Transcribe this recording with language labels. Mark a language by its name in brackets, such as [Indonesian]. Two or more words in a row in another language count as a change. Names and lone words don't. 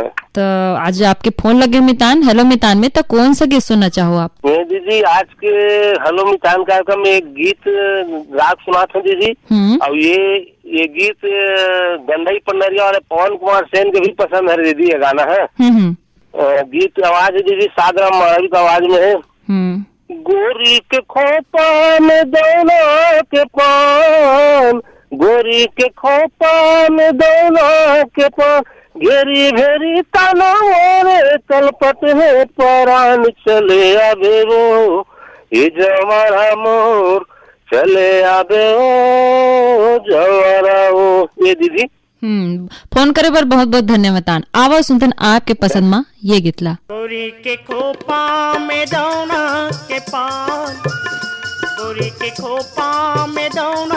[Chhattisgarhi] तो आज आपके फोन लगे मितान, हेलो मितान में, तो कौन सा गीत सुनना चाहो आप? दीदी आज के हेलो मितान कार्यक्रम में एक गीत राग सुना था दीदी, और ये गीत गंधई पन्नरिया वाले पवन कुमार सेन के भी पसंद है दीदी, ये गाना है, गीत की आवाज है दीदी, सादराम महावी की आवाज में है। गोरी के खोपा में दौला के पान, गोरी के खोपा में दौला के पान, घेरी भेरी ताना मोरे तलपट है परान, चले आबे वो ये जवारा मोर, चले आबे वो जवारा वो। ये दीदी फोन करे पर बहुत बहुत धन्यवाद। आवाज सुनतन आपके पसंद मा ये गीतला। गोरी के खोपा में दौना के पान, गोरी के खोपा में दौना